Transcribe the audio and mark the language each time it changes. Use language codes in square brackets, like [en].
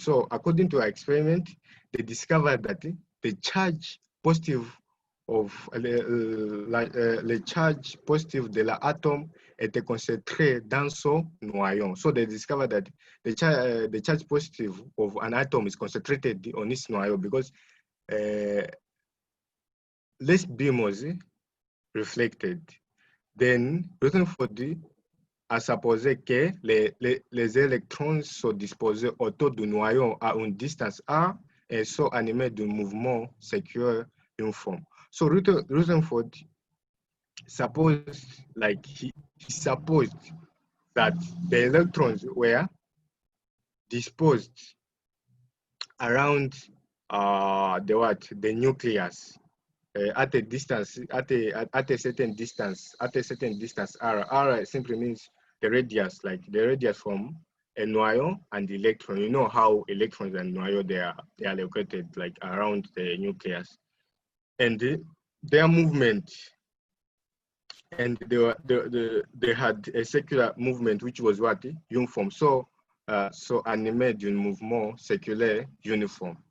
[en] So according to our experiment, they discovered that the charge positive of [fr] le charge positive de l'atome était concentré dans son noyau. [en] So they discovered that the charge positive of an atom is concentrated on its noyau because less beam was reflected. [fr] Then Rutherford a supposé que les électrons sont disposés autour du noyau à une distance A et sont animés d'un mouvement circulaire uniforme. [en] So Rutherford supposed, like he supposed that the electrons were disposed around the nucleus at a distance, at a certain distance r. R simply means the radius, like the radius from a noyau and the electron. You know how electrons and noyau they are located like around the nucleus, and their movement, and they had a circular movement which was what uniform. [fr] So animé d'un mouvement circulaire uniforme.